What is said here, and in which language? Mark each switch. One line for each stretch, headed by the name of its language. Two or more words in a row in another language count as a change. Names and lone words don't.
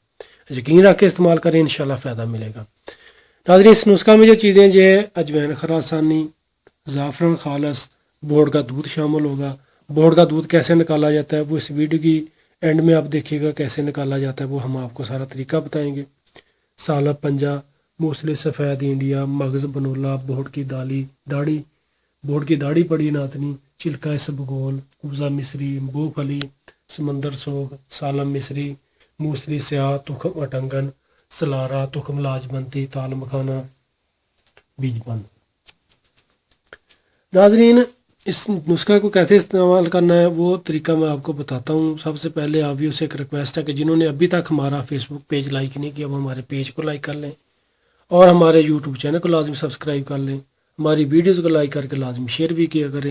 Urdu: یقین رکھ کے استعمال کریں، انشاءاللہ فائدہ ملے گا۔ ناظرین اس نسخہ میں جو چیزیں یہ ہے اجوین خراسانی، زعفران خالص، بوڑ کا دودھ شامل ہوگا۔ بوڑ کا دودھ کیسے نکالا جاتا ہے وہ اس ویڈیو کی اینڈ میں آپ دیکھیے گا کیسے نکالا جاتا ہے، وہ ہم آپ کو سارا طریقہ بتائیں گے۔ سالب پنجہ، موصلی سفید انڈیا، مغز بنولا، بوڑ کی داڑھی پڑی ناتنی، چلکا اسبگول، کوزہ مصری، بو پھلی، سمندر سوگ، سالم مصری، موصلی سیاہ، تخم اٹنگن، سلارا، تخم لاجبنتی، تال مکھانا، بیج بند۔ ناظرین اس نسخہ کو کیسے استعمال کرنا ہے وہ طریقہ میں آپ کو بتاتا ہوں۔ سب سے پہلے آبیوں سے ایک ریکویسٹ ہے کہ جنہوں نے ابھی تک ہمارا فیس بک پیج لائک نہیں کیا وہ ہمارے پیج کو لائک کر لیں اور ہمارے یوٹیوب چینل کو لازم سبسکرائب کر لیں، ہماری ویڈیوز کو لائک کر کے لازم شیئر بھی کیا کریں۔